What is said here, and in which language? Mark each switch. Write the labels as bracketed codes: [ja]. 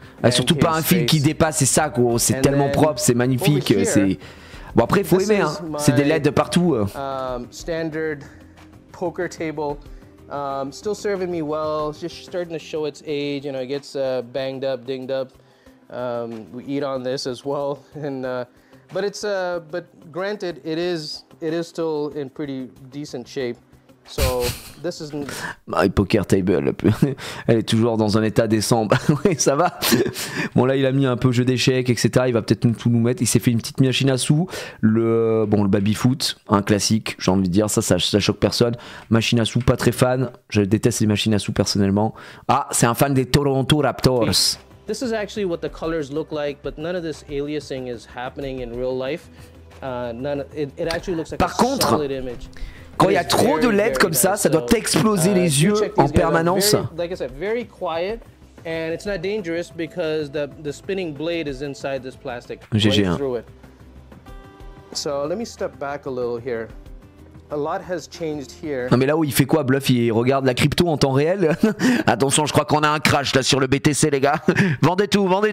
[fr] Surtout pas un fil qui dépasse, c'est ça gros. C'est tellement propre, c'est magnifique. C'est... Bon après il faut aimer, hein. C'est des LED de partout. [en] Standard poker table, still serving me well. Just starting to show its age. You know, it gets banged up, dinged up. We eat on this as well, and but granted, it is still in pretty decent shape. So this is my poker table, [fr] elle est toujours dans un état décent. Oui, ça va. Bon là il a mis un peu jeu d'échecs, etc. Il va peut-être tout nous mettre. Il s'est fait une petite machine à sous. Le baby-foot, un classique, j'ai envie de dire. Ça choque personne. Machine à sous, pas très fan. Je déteste les machines à sous personnellement. Ah, c'est un fan des Toronto Raptors. [en] This is actually what the colors look like, but none of this aliasing is happening in real life. It actually looks like a solid image. [fr] Quand il y a trop de LED comme ça, ça doit exploser les yeux en permanence. [en] Like I said, very quiet, and it's not dangerous because the spinning blade is inside this plastic. GG. So let me step back a little here. A lot has changed here. [fr] Non mais là où il fait quoi, Bluff? Il regarde la crypto en temps réel. Attention, je crois qu'on a un crash là sur le BTC les gars. Vendez tout.